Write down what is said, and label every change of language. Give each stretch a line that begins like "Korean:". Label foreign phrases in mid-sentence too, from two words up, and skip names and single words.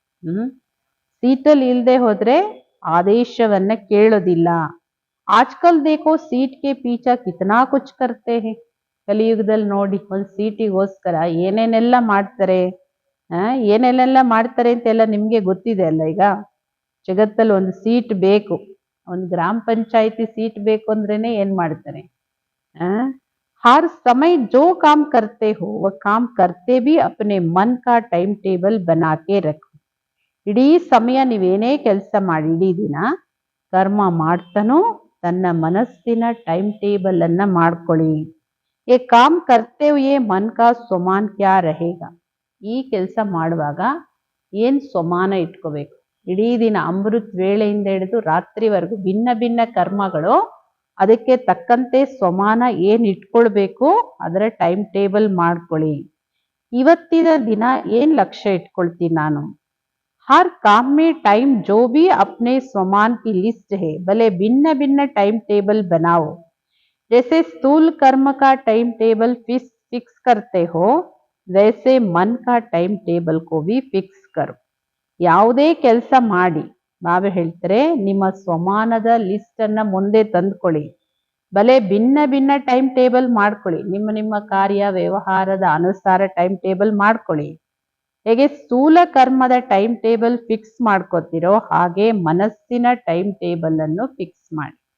Kannada: ಸೀಟಲ್ಲಿ ಇಲ್ದೆ ಹೋದ್ರೆ ಆದೇಶವನ್ನ ಕೇಳೋದಿಲ್ಲ
Hindi: आजकल देखो सीट के पीछे कितना कुछ करते हैं
Kannada: ಕಲಿಯುಗದಲ್ಲಿ ನೋಡಿ ಒಂದು ಸೀಟಿಗೋಸ್ಕರ ಏನೇನೆಲ್ಲ ಮಾಡ್ತಾರೆ ಏನೇನೆಲ್ಲ ಮಾಡ್ತಾರೆ ಅಂತೆಲ್ಲ ನಿಮ್ಗೆ ಗೊತ್ತಿದೆ ಅಲ್ಲ ಈಗ ಜಗತ್ತಲ್ಲಿ ಒಂದು ಸೀಟ್ ಬೇಕು ಒಂದು ಗ್ರಾಮ ಪಂಚಾಯಿತಿ ಸೀಟ್ ಬೇಕು ಅಂದ್ರೇನೆ ಏನ್ ಮಾಡ್ತಾರೆ
Hindi: हर समय जो काम करते हो वह काम करते भी अपने मन का
English: time table
Hindi: बना के रखो
Kannada: ಇಡೀ ಸಮಯ ನೀವೇನೇ ಕೆಲಸ ಮಾಡಿ ಇಡೀ ದಿನ ಕರ್ಮ ಮಾಡ್ತಾನೋ ತನ್ನ ಮನಸ್ಸಿನ
English: time table
Kannada: ಅನ್ನ ಮಾಡ್ಕೊಳ್ಳಿ
Hindi: ये काम करते हुए मन का स्वमान क्या रहेगा
Kannada: ಈ ಕೆಲಸ ಮಾಡುವಾಗ ಏನ್ ಸ್ವಮಾನ ಇಟ್ಕೋಬೇಕು ಇಡೀ ದಿನ ಅಮೃತ್ ವೇಳೆಯಿಂದ ಹಿಡಿದು ರಾತ್ರಿವರೆಗೂ ಭಿನ್ನ ಭಿನ್ನ ಕರ್ಮಗಳು ಅದಕ್ಕೆ ತಕ್ಕಂತೆ ಸ್ವಮಾನ ಏನ್ ಇಟ್ಕೊಳ್ಬೇಕು ಅದರ ಟೈಮ್ ಟೇಬಲ್ ಮಾಡ್ಕೊಳ್ಳಿ ಇವತ್ತಿನ ದಿನ ಏನ್ ಲಕ್ಷ್ಯ ಇಟ್ಕೊಳ್ತೀನಿ ನಾನು
Hindi: हर काम में टाइम जो भी अपने स्वमान की लिस्ट है भले भिन्न भिन्न
English: time table
Hindi: बनाओ जैसे स्थूल कर्म का
English: time table fix
Hindi: करते हो वैसे मन का
English: time table
Hindi: को भी फिक्स ಕರೋ.
Kannada: ಯಾವುದೇ ಕೆಲಸ ಮಾಡಿ, ಬಾಬಾ ಹೇಳ್ತಾರೆ ನಿಮ್ಮ ಸ್ವಮಾನದ ಲಿಸ್ಟ್ ಅನ್ನ ಮುಂದೆ ತಂದ್ಕೊಳ್ಳಿ. ಭಲೆ ಭಿನ್ನ ಭಿನ್ನ
English: time table
Kannada: ಮಾಡ್ಕೊಳ್ಳಿ, ನಿಮ್ಮ ಕಾರ್ಯ ವ್ಯವಹಾರದ ಅನುಸಾರ
English: time table
Kannada: ಮಾಡ್ಕೊಳ್ಳಿ. ಹೇಗೆ ಸ್ಥೂಲ ಕರ್ಮದ
English: time table fix
Kannada: ಮಾಡ್ಕೋತಿರೋ ಹಾಗೆ ಮನಸ್ಸಿನ
English: time table
Kannada: ಅನ್ನು ಫಿಕ್ಸ್ ಮಾಡಿ.